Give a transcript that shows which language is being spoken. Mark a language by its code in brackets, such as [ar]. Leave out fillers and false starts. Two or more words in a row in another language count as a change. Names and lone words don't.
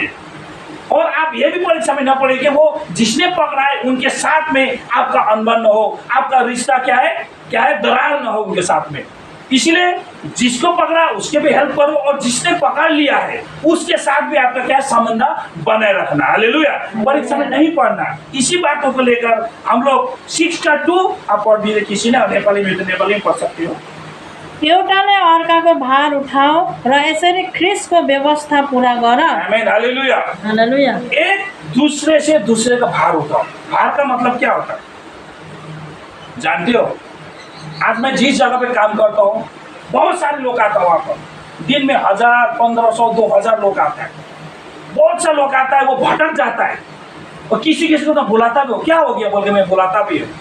[hi] और आप ये भी परीक्षा में न पड़े कि वो जिसने पकड़ा है उनके साथ में आपका अनबन न हो, आपका रिश्ता क्या है, दरार न हो उनके साथ में। इसलिए जिसको पकड़ा उसके भी हेल्प करो, और जिसने पकड़ लिया है उसके साथ भी आपका क्या संबंध बनाए रखना। हालेलुया। परीक्षा में नहीं पढ़ना। इसी बातों को लेकर हम लोग 6:2 आप पढ़ दीजिए, किसी ने नेपाली में, तो नेपाली में पढ़ सकते हो। [ne] एउटाले अर्काको भार उठाओ र यसरी ख्रिस्टको व्यवस्था पूरा गर। [hi] आमेन। हालेलुया। हालेलुया। एक दूसरे से दूसरे का भार उठाओ। भार का मतलब क्या होता है जानते हो? आज मैं जिस जगह पे काम करता हूँ बहुत सारे लोग आता है, वहाँ पर दिन में 1000, 1500, 2000 लोग आता है। बहुत सा लोग आता है, वो भटक जाता है और किसी को तो बुलाता भी हो, क्या हो गया बोल के मैं बुलाता भी हूँ।